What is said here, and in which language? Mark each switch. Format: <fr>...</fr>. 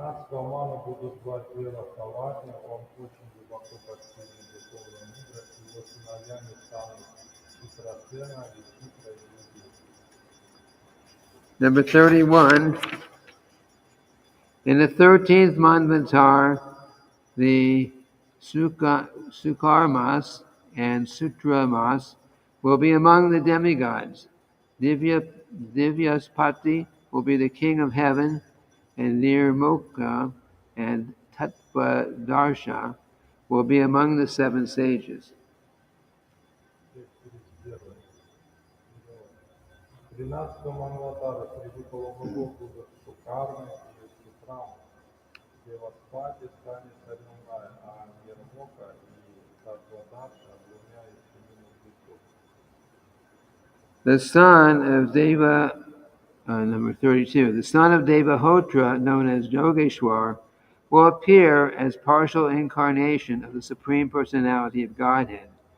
<ru>13-го ману будут звать Дева Савати, он очень глубоко постигнет духовную мудрость, его сыновьями станут Читрасена, Вичитра и другие.</ru> <en>Number 31. In the 13th Manvantar, the Sukarmas and Sutramas will be among the demigods. Divyaspati will be the king of heaven, and Nirmoka and Tattvadarsha will be among the seven sages.</en> <ru>Текст 31. 13-го Манвантара среди полубогов будут Сукармы и Сутрамы. Деваспати станет царем рая, а Нирмока и Таттвадарша двумя из семи мудрецов.</ru> <en>The son of Deva, number 32, the son of Devahotra, known as Yogeshwar, will appear as partial incarnation of the Supreme Personality of Godhead.</en>